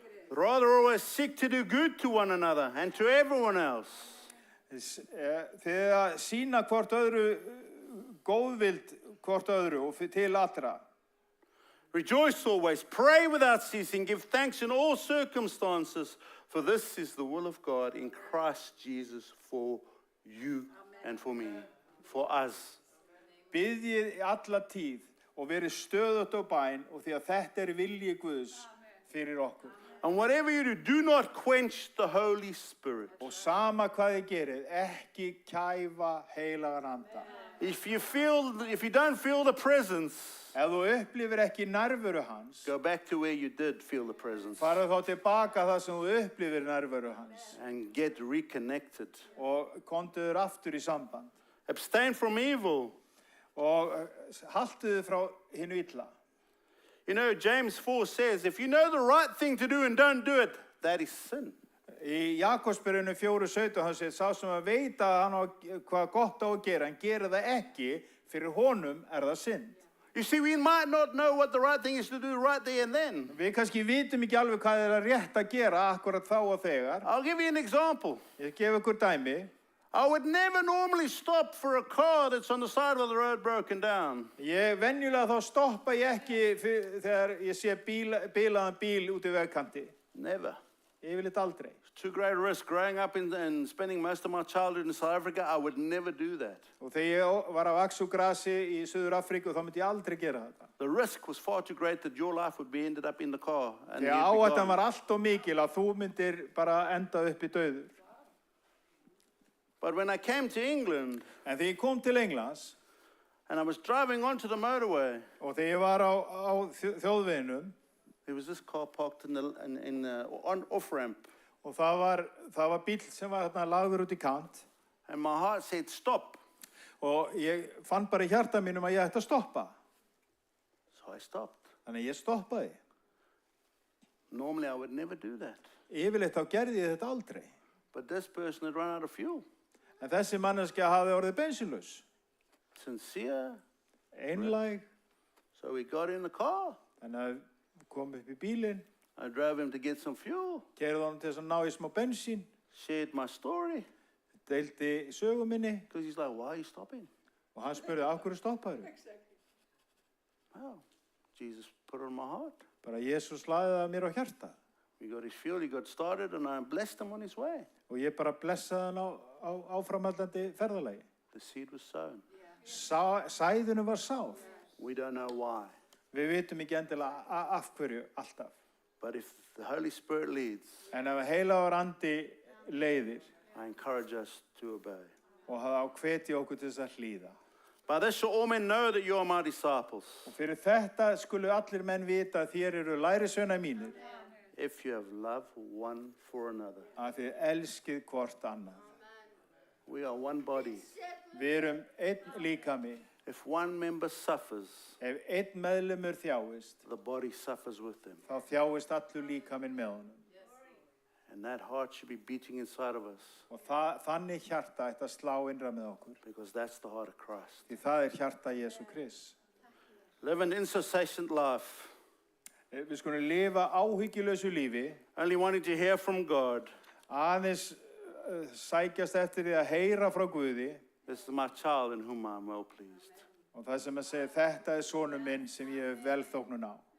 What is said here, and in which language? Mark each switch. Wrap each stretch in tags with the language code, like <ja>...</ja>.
<en>Rather always seek to do good to one another and to everyone else.</en> <is>Þið að sína hvort öðru góðvild hvort öðru og til allra.</is> <en>Rejoice always, pray without ceasing, give thanks in all circumstances, for this is the will of God in Christ Jesus for you and for me, for us.</en> <is>Biðjið alla tíð og verið stöðugt á bæn og því að þetta er vilji Guðs fyrir okkur.</is> <en>And whatever you do not quench the Holy Spirit.</en> <is>Og sama hvað þið gerið, ekki kæfa heilagan anda.</is> <en>If you don't feel the presence,</en> <is>Ef þú upplifir ekki nærveru hans,</is> <en>go back to where you did feel the presence</en> <is>farðu þá tilbaka það sem þú upplifir nærveru hans</is> <en>and get reconnected.</en> <is>og komdu þér aftur í samband.</is> <en>Abstain from evil.</en> <is>Og haltu þið frá hinu illa.</is> <en>You know, James 4 says, if you know the right thing to do and don't do it, that is sin.</en> <is>Í Jakobsbyrjunu 4:17 hann segir, sá sem að veit að hann á hvað gott á að gera, hann gerir það ekki, fyrir honum er það synd.</is> <en>You see, we might not know what the right thing is to do right there and then.</en> <is>Við kannski vitum ekki alveg hvað er að rétt að gera akkurat þá og þegar.</is> <en>I'll give you an example.</en> <is>Ég gef ykkur dæmi.</is> <en>I would never normally stop for a car that's on the side of the road broken down.</en> <is>Venjulega þá stoppa ég ekki þegar ég sé bilaðan bíl út í vegkanti.</is> <en>Never.</en> <is>Yfirleitt aldrei.</is> <en>It's too great a risk. Growing up and spending most of my childhood in South Africa, I would never do that.</en> <is>Og þegar ég var að vaxa úr grasi í Suður Afríku þá myndi ég aldrei gera þetta.</is> <en>The risk was far too great that your life would be ended up in the car. And</en> <is>Þegar áhættan var allt of mikil að þú myndir bara enda upp í dauður.</is> <en>But when I came to England,</en> <is>En þegar ég kom til Englands</is> <en>and I was driving onto the motorway,</en> <is>og þegar ég var á þjóðveginum</is> <en>there was this car parked on off-ramp.</en> <is>og það var bíll sem var þarna lagður út í kant</is> <en>And my heart said, stop.</en> <is>og ég fann bara í hjarta mínum að ég ætti að stoppa.</is> <en>So I stopped.</en> <is>Þannig ég stoppaði.</is> <en>Normally I would never do that.</en> <is>Yfirleitt þá gerði ég þetta aldrei.</is> <en>But this person had run out of fuel.</en> <is>En þessi manneskja hafði orðið bensínlaus.</is> <en>Sincere.</en> <is>Einlæg.</is> <en>So we got in the car.</en> <is>Þannig að kom upp í bílinn.</is> <en>I drove him to get some fuel.</en> <is>Keyrði honum til þess að ná í smá bensín.</is> <en>Shared my story.</en> <is>Deildi sögu minni.</is> <en>Because he's like, why are you stopping?</en> <is>Og hann spurði, af hverju stoppaðu?</is> <en>Wow. Jesus put it on my heart.</en> <is>Bara Jesús lagði það mér á hjarta.</is> <en>We got his fuel, he got started, and I blessed him on his way.</en> <is>Og ég bara blessaði hann á áframhaldandi ferðalagi.</is> <en>The seed was sown.</en> <is>Sæðunum var sáð.</is> <en>We don't know why.</en> <is>Við vitum ekki endilega af hverju alltaf.</is> <en>But if the Holy Spirit leads,</en> <is>En ef heilagur andi leiðir</is> <en>I encourage us to obey.</en> <is>og þá hvet ég okkur til þess að hlýða.</is> <en>By this shall all men know that you are my disciples,</en> <is>Og fyrir þetta skulu allir menn vita að þér eru lærisveinar mínir,</is> <en>if you have love one for another.</en> <is>að þið elskið hvort annað.</is> <en>We are one body.</en> <is>Við erum einn líkami.</is> <en>If one member suffers,</en> <is>Ef einn meðlimur þjáist,</is> <en>the body suffers with them.</en> <is>þá þjáist allur líkaminn með honum.</is> <en>And that heart should be beating inside of us,</en> <is>Og þannig hjarta ætti að slá innra með okkur.</is> <en>because that's the heart of Christ.</en> <is>Því það er hjarta Jesú Krist.</is> <en>Live an incessant life,</en> <is>Við skulum lifa áhyggjulausu lífi,</is> <en>only wanting to hear from God.</en> <is>aðeins sækjast eftir því að heyra frá Guði.</is> <en>This is my child in whom I am well pleased.</en> <is>Og það sem að segja, þetta er sonur minn sem ég hef velþóknun á.</is>